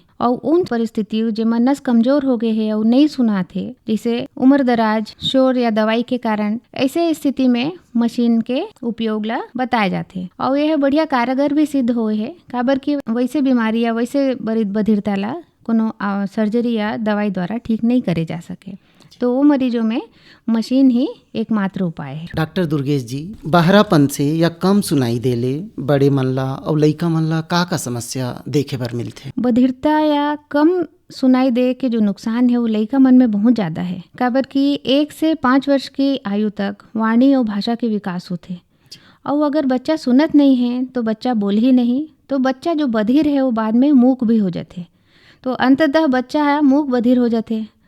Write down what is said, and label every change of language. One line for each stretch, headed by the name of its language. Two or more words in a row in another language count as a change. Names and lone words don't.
Chhattisgarhi: और उन परिस्थितियों जेमा नस कमजोर हो गए है और नहीं सुना थे, जैसे उम्र दराज, शोर या दवाई के कारण, ऐसे स्थिति में मशीन के उपयोग ला बताए जाते और यह बढ़िया कारगर भी सिद्ध हुए है। काबर की वैसे बीमारी या वैसे बधिरता ला कोनो सर्जरी या दवाई द्वारा ठीक नहीं करे जा सके, तो वो मरीजों में मशीन ही एकमात्र उपाय है। डॉक्टर दुर्गेश जी, बहरापन से या कम सुनाई देले बड़े मन ला और लइका मन ला का समस्या देखे बर मिलथे? बधिरता या कम सुनाई दे के जो नुकसान है वो लइका मन में बहुत ज़्यादा है। काबर कि 1 से 5 वर्ष की आयु तक वाणी और भाषा के विकास होते, और अगर बच्चा सुनत नहीं है तो बच्चा बोल ही नहीं, तो बच्चा जो बधिर है वो बाद में मूक भी हो जाते, तो अंततः बच्चा है मूक बधिर हो जाते।